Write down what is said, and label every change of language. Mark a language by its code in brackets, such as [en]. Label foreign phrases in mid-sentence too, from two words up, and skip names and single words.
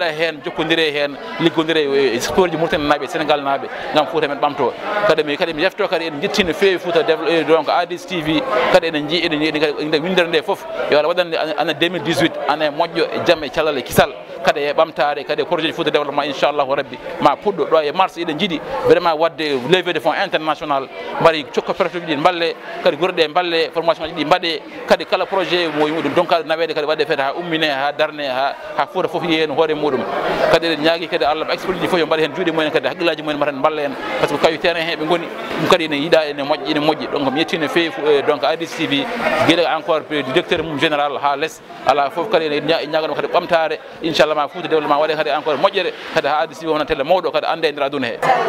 [ff] hen jokkodire hen liggodire e sport ji Mauritanie naaɓe e Sénégal naaɓe gam Fouta men ɓamto kadi mi yefto kadi en jettino feewi Fouta donc IDS TV kadi eɗen jii eɗen windere nde foof yo Allah waɗande année 2018 année moƴƴo e jaam e cellal e kisal kadi e ɓamtare kadi projet ji Fouta développement inchallahu rabbi ma puɗɗo ɗo e mars eɗen jiiɗi vraiment wadde [fr] levée de fonds international [ff] mbaɗi coopérative ɗi balle kadi guurɗe balle formation ji ɗi mbaɗe kadi kala projet mo donkaɗo nawede kadi waɗe feete ha ummine ha darne ha Fouta foof yiyen hoore muɗum kadi eɗen ñaagui kadi Allah expert ji foof yo mbaɗa hen juuɗe mumen kadi haqqillaji mumen mbaɗa hen balla en [fr] par ce que [ff] kawi terrain he ɓe goni ɗum kadi ene yiiɗa ene moƴƴi donc mi yettino feewi donc IDS TV guila encore directeur mum général ha less ala foof kadi ene ñagano kadi ɓamtare inchallah ma Fouta développement waɗe kadi encore moƴƴere kadi ha IDS TV wona télé mawɗo kadi ande e nder aduna he